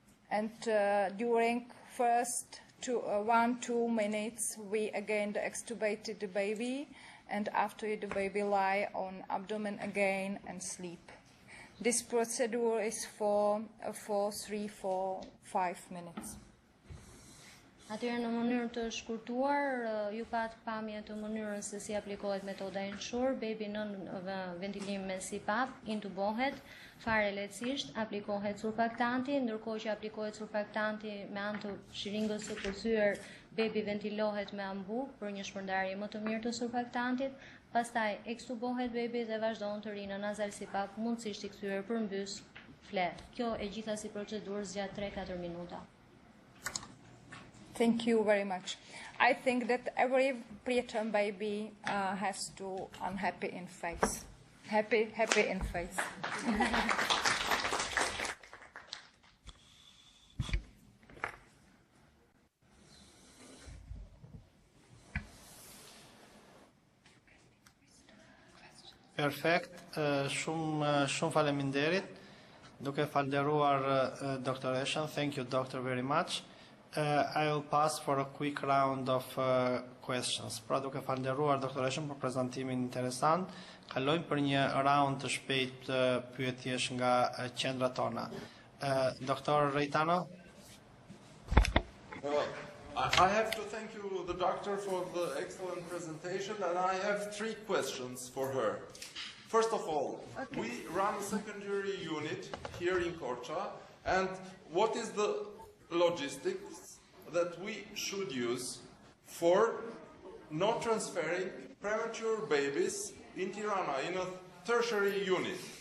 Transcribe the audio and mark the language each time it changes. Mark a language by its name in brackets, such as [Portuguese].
[English] And during first 1-2 minutes, we again extubated the baby, and after the baby lie on abdomen again and sleep. This procedure is for 3-4-5 minutes. [Albanian] Atëherë në mënyrë të shkurtuar, ju pat pamje të mënyrën se si aplikohet metoda Ensure, baby në ventilim me CPAP, intubohet, fare lehtësisht, aplikohet surfaktanti, ndërkohë që aplikohet surfaktanti me anë të shiringës së përthyer, baby ventilohet me ambuk për një shpërndarje më të mirë të surfaktantit, pastaj ekstubohet baby dhe vazhdon të rinë në nazal CPAP, mundësisht i kthyer përmbys flet. Kjo e gjitha si procedurë zgjat 3-4 minuta. [English] Thank you very much. I think that every preterm baby has to unhappy in face. Happy in face. [Albanian] Perfekt, shumë faleminderit. Duke falënderuar doktoreshën, [English] thank you doctor very much. I will pass for a quick round of questions. [Albanian] Pra duke falënderuar doktoreshën për prezantimin interesant, kalojmë për një round të shpejt pyetjesh nga qendrat tona. [English] Dr. Reitano? I have to thank you, the doctor, for the excellent presentation, and I have 3 questions for her. First of all, we run a secondary unit here in Korça, and what is the logistics that we should use for not transferring premature babies in Tirana, in a tertiary unit?